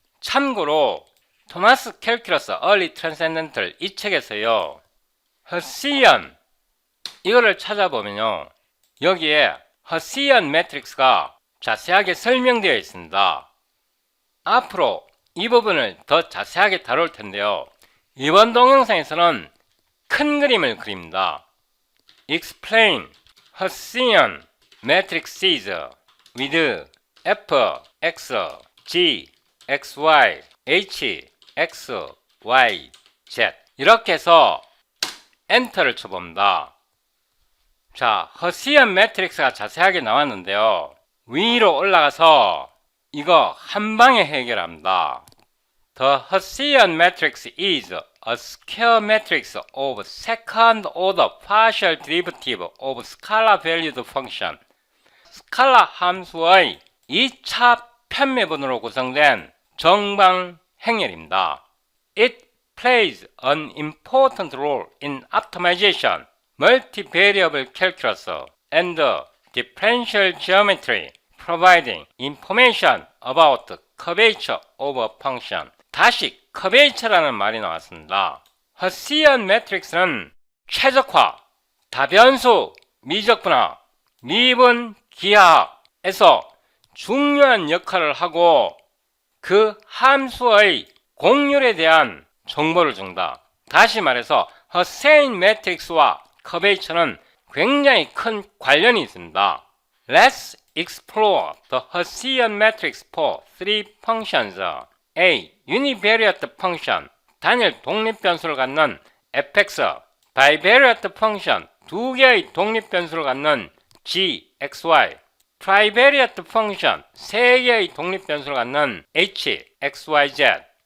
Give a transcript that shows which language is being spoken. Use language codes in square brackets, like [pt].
[ko] 참고로 토마스 캘큘러스 얼리 트랜센덴털 이 책에서요, 허시안 이거를 찾아보면요, 여기에 허시안 매트릭스가 자세하게 설명되어 있습니다. 앞으로 이 부분을 더 자세하게 다룰 텐데요. 이번 동영상에서는 큰 그림을 그립니다. [en] Explain Hessian matrices with f, x, g, x, y, h, x, y, z [ko] 이렇게 해서 엔터를 쳐봅니다. 자, 허시안 매트릭스가 자세하게 나왔는데요. 위로 올라가서 이거 한 방에 해결합니다. [en] The Hessian matrix is a square matrix of second order partial derivative of scalar valued function. [ko] 스칼라 함수의 2차 편매분으로 구성된 정방 행렬입니다. [en] It plays an important role in optimization, multivariable calculus, and differential geometry, providing information about curvature of a function. [ko] 다시 curvature라는 말이 나왔습니다. 허시안 매트릭스는 최적화, 다변수, 미적분화, 미분 기하학에서 중요한 역할을 하고 그 함수의 공률에 대한 정보를 준다. 다시 말해서 허세인 매트릭스와 커베이처는 굉장히 큰 관련이 있습니다. [en] Let's explore the Hessian matrix for three functions. A. Univariate function, [ko] 단일 독립변수를 갖는 fx. [en] Bivariate function, [ko] 두 개의 독립변수를 갖는 g, xy. [en] Trivariate function, [ko] 세 개의 독립변수를 갖는 h, xyz.